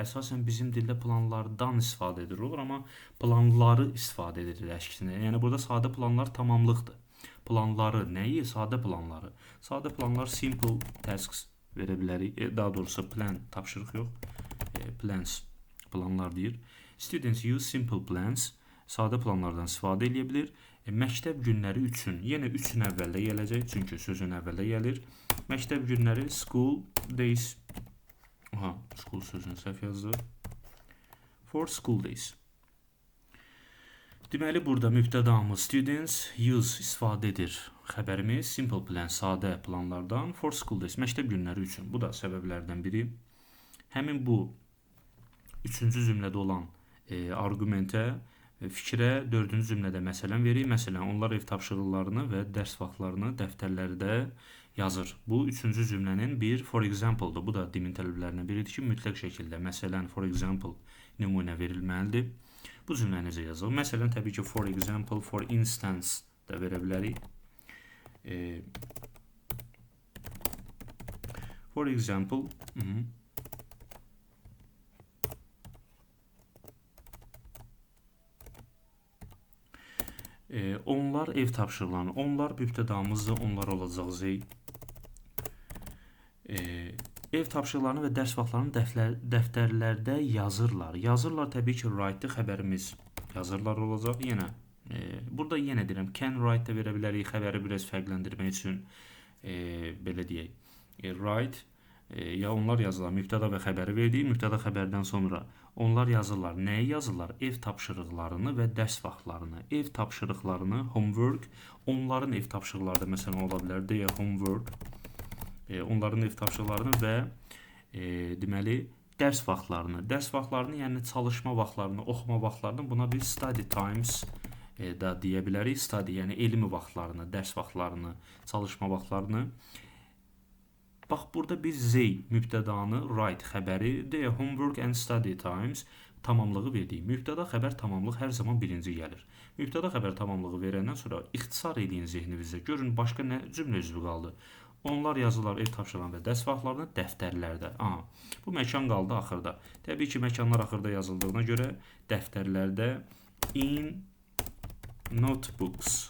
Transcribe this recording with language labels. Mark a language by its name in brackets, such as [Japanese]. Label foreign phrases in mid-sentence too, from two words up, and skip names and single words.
[Azerbaijani] Əsasən bizim dildə planlardan istifadə edir olur, amma planları istifadə edir əksinə. Yəni burada sadə planlar tamamlıqdır. Planları nəyi? Sadə planları. Sadə planlar [English] simple tasks [Azerbaijani] verə bilərik. Daha doğrusu plan, tapşırıq yox. Plans. Planlar deyir. [English] Students use simple plans. [Azerbaijani] Sadə planlardan istifadə edə bilir. Məktəb günləri üçün. Yenə üçün əvvəldə gələcək, çünki sözün əvvəldə gəlir. Məktəb günləri [English] school days. [Azerbaijani] Aha, school sözünü səhv yazdı. [English] For school days. [Azerbaijani] Deməli burada mübtədamız [English] students use [Azerbaijani] istifadə edir. xəbərimiz [English] simple plan, [Azerbaijani] sadə planlardan [English] for school days, [Azerbaijani] məktəb günləri üçün. Bu da səbəblərdən biri. Həmin bu üçüncü cümlədə olan arqumentə, fikrə dördüncü cümlədə məsələn verir. Məsələn, onlar ev tapşırıqlarını və dərs vaxtlarını dəftərlərdə yazır. Bu üçüncü cümlənin bir [English] for example- [Azerbaijani] dır. Bu da dimin tələblərindən biridir ki, mütləq şəkildə məsələn, [English] for example [Azerbaijani] nümunə verilməlidir. Bu cümlə necə yazılır? Məsələn, təbii ki, [English] for example, for instance [Azerbaijani] da verə bilərik. [English] For example, [Azerbaijani] onlar ev tapşırıqlarını, onlar mübtədamızdır, onlar olacaq zey. Ev tapşırıqlarını və dərs vaxtlarını dəftərlərdə yazırlar. Yazırlar təbii ki, write-dır, xəbərimiz yazırlar olacaq. Yenə burada yenə deyirəm, [English] can write [Azerbaijani] da verə bilərik, xəbəri biraz fərqləndirmək üçün belə deyək. Write ya onlar yazırlar, mübtəda və xəbəri verdik. Mübtəda xəbərdən sonra onlar yazırlar. Nəyi yazırlar? Ev tapşırıqlarını və dərs vaxtlarını. Ev tapşırıqlarını, homework, onların ev tapşırıqları da məsələn ola bilər. Deyə homework, onların ev tapşırıqlarını və deməli dərs vaxtlarını. Dərs vaxtlarını, yəni çalışma vaxtlarını, oxuma vaxtlarını buna bir [English] study times [Azerbaijani] da deyə bilərik. Study, yəni elmi vaxtlarını, dərs vaxtlarını, çalışma vaxtlarını. Bax, burada bir zey mübtədanı, write xəbəri, deyə [English] homework and study times [Azerbaijani] tamamlığı verdik. Mübtəda xəbər tamamlıq hər zaman birinci gəlir. Mübtəda xəbər tamamlığı verəndən sonra ixtisar edin zehninizdə. Görün, başqa nə cümlə üzvü qaldı. Onlar yazılar ev tapşırıqlarını və dərs vaxtlarını dəftərlərdə. Bu məkan qaldı axırda. Təbii ki, məkanlar axırda yazıldığına görə dəftərlərdə [English] in notebooks.